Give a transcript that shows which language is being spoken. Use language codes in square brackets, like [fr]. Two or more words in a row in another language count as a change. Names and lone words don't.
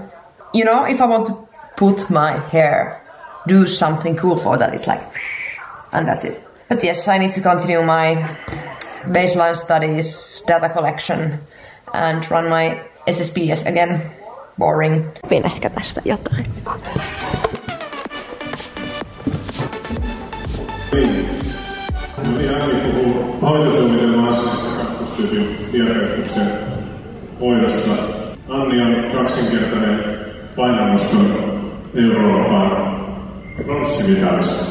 [en] You know, if I want to put my hair, do something cool for that, it's like, and that's it. But yes, I need to continue my baseline studies, data collection, and run my SSPS again. Boring. [fi] Opin ehkä tästä jotain. Anni puhuu hoitosuunnitelman asiasta kakkostyypin diabeteksen hoidossa. Anni on kaksinkertainen painonnoston Euroopan pronssimitalisti.